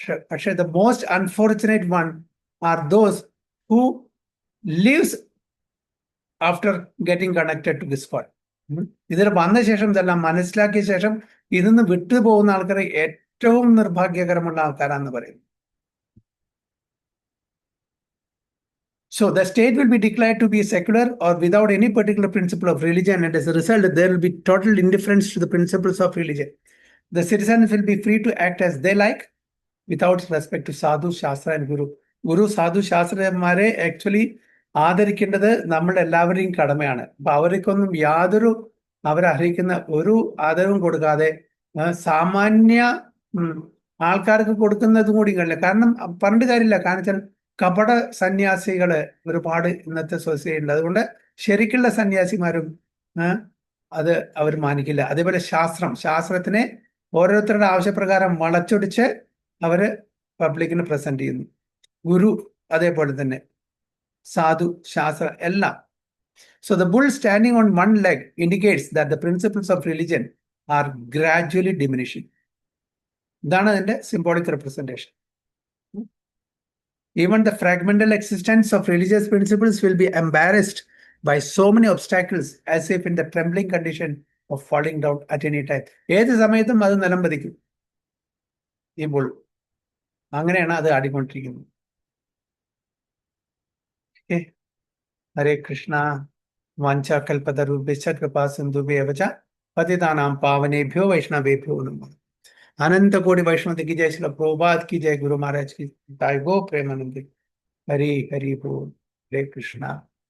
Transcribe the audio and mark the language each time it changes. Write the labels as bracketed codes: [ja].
[en] പക്ഷേ the most unfortunate one are those who lives after getting connected to this call. [ml] ഇതിൽ വന്ന ശേഷം ഇതെല്ലാം മനസ്സിലാക്കിയ ശേഷം ഇതിന്ന് വിട്ടുപോകുന്ന ആൾക്കാർ ഏറ്റവും നിർഭാഗ്യകരമുള്ള ആൾക്കാരാണെന്ന് പറയും. [en] So the state will be declared to be secular or without any particular principle of religion, and as a result, there will be total indifference to the principles of religion. The citizens will be free to act as they like without respect to sadhu, shastra and guru. [ml] ഗുരു സാധു ശാസ്ത്രജ്ഞന്മാരെ actually ആദരിക്കേണ്ടത് നമ്മൾ എല്ലാവരെയും കടമയാണ്. അപ്പൊ അവർക്കൊന്നും യാതൊരു അവരർഹിക്കുന്ന ഒരു ആദരവും കൊടുക്കാതെ സാമാന്യ ആൾക്കാർക്ക് കൊടുക്കുന്നതും കൂടി കഴിയില്ല. കാരണം പറഞ്ഞിട്ട് കാര്യമില്ല. കാരണം വെച്ചാൽ കപട സന്യാസികള് ഒരുപാട് ഇന്നത്തെ സൊസൈറ്റിയിൽ. അതുകൊണ്ട് ശരിക്കുള്ള സന്യാസിമാരും അത് അവർ മാനിക്കില്ല. അതേപോലെ ശാസ്ത്രത്തിനെ ഓരോരുത്തരുടെ ആവശ്യപ്രകാരം വളച്ചൊടിച്ച് അവര് പബ്ലിക്കിന് പ്രസന്റ് ചെയ്യുന്നു. ഗുരു അതേപോലെ തന്നെ, സാധു, ശാസ്ത്ര എല്ലാം. [en] So the bull standing on one leg indicates that the principles of religion are gradually diminishing. [ml] ഇതാണ് അതിന്റെ symbolic representation. [en] Even the fragmental existence of religious principles will be embarrassed by so many obstacles as if in the trembling condition of falling down at any time. [ml] ഏത് സമയത്തും അത് നിലം പതിക്കും ഈ bull. അങ്ങനെയാണ് അത് ആടിക്കൊണ്ടിരിക്കുന്നത്. [sa] ഹരേ കൃഷ്ണ. വാഞ്ചാകൽപതരുഭ്യശ്ച കൃപാസിന്ധുഭ്യവ ച പതിതാനാം പാവനേഭ്യോ വൈഷ്ണവേഭ്യോ നമഃ. [hi] अनंत कोटि वैष्णव की जय, श्रील प्रभुपाद की जय, गुरु महाराज की जय, गो प्रेमानंद. हरि हरि बोल. हरे कृष्णा.